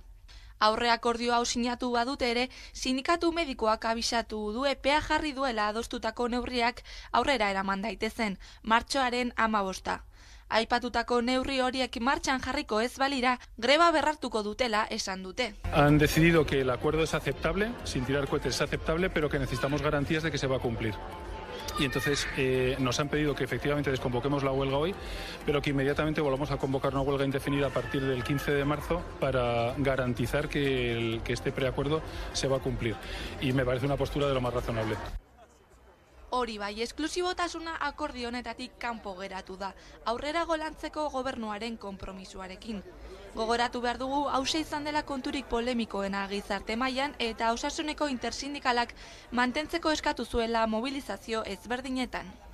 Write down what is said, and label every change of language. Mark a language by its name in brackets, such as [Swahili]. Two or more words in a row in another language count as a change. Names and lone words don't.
[Basque] Aurre akordio hau sinatu badute ere, sindikatu medikoak abisatu du epea jarri duela adostutako neurriak aurrera eraman daitezen, martxoaren 15. Aipatutako neurri horiek martxan jarriko ez balira, greba berrartuko dutela esan dute. [Spanish] Han decidido que el acuerdo es aceptable, sin tirar cohetes es aceptable, pero que necesitamos garantías de que se va a cumplir. Y entonces nos han pedido que efectivamente desconvoquemos la huelga hoy, pero que inmediatamente volvamos a convocar una huelga indefinida a partir del 15 de marzo para garantizar que este preacuerdo se va a cumplir. Y me parece una postura de lo más razonable. [Basque] Hori bai, esklusibotasuna akordio honetatik kanpo geratu da, aurrera golantzeko gobernuaren konpromisuarekin. Gogoratu behar dugu, hauxe izan dela konturik polemikoena gizarte mailan eta osasuneko intersindikalak mantentzeko eskatu zuela mobilizazio ezberdinetan.